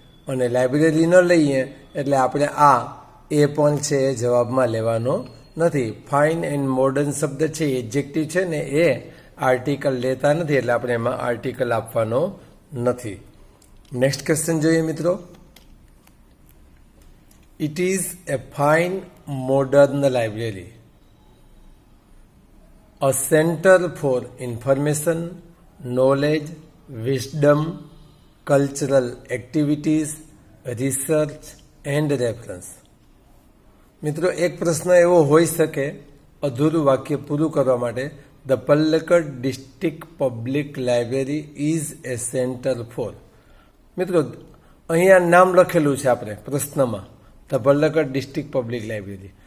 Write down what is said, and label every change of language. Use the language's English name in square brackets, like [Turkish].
[Gujarati] અને લાઇબ્રેરી ન લઈએ એટલે આપણે આ એ પણ છે એ જવાબમાં લેવાનો નથી. ફાઇન એન્ડ મોડર્ન શબ્દ છે એડજેક્ટિવ છે ને, એ આર્ટિકલ લેતા નથી, એટલે આપણે એમાં આર્ટિકલ આપવાનો નથી. નેક્સ્ટ ક્વેશ્ચન જોઈએ મિત્રો. [English] It is a fine modern library, a center for information, knowledge, wisdom, cultural activities, research and reference. [Gujarati] મિત્રો એક પ્રશ્ન એવો હોઈ શકે અધૂરું વાક્ય પૂરું કરવા માટે, [English] The Palakkad district public library is a centre for. [Gujarati] મિત્રો અહીંયા નામ લખેલું છે આપણે પ્રશ્નમાં, the Palakkad district public library.